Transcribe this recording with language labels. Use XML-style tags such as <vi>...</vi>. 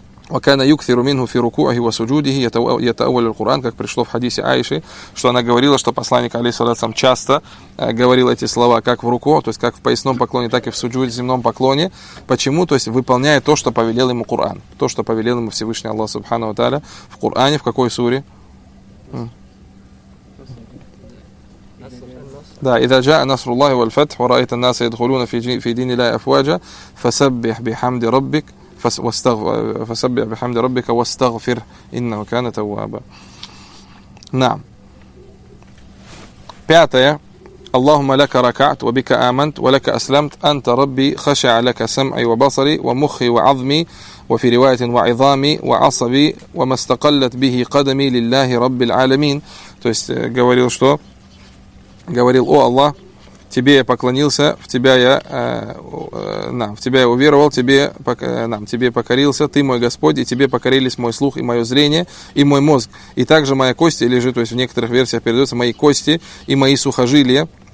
<ar>وكان يكثر منه في ركوعه وسجوده يتأول القرآن,</ar> <ru>как пришло в хадисе Аиши, что она говорила, что посланник, алейхиссалям, часто говорил эти слова как в руку, то есть как в поясном поклоне, так и в суджуде, земном поклоне. Почему? То есть выполняя то, что повелел ему Коран, то, что повелел ему Всевышний Аллах Субхана ва Тааля в Коране, в какой суре?</ru> <ar>Да, إذا جاء نصر الله والفتح ورأيت الناس يدخلون في دين الله أفواجا فسبح بحمد ربك فسبح بحمد ربك واستغفر إنه كان توابا. نعم.</ar> <ru>Пятое.</ru> <ar>اللهم لك ركعت وبك آمنت ولك أسلمت أنت ربي خشع لك سمعي وبصري ومخي وعظمي وفي رواية وعظامي وعصبي وما استقلت به قدمي لله رب العالمين.</ar> <ru>То есть говорил что? Говорил: о Аллах, тебе я поклонился, в тебя я уверовал, тебе покорился, ты мой Господь, и тебе покорились мой слух и мое зрение и мой мозг, и также моя кости лежит, то есть в некоторых версиях передается мои кости и мои сухожилия.</ru>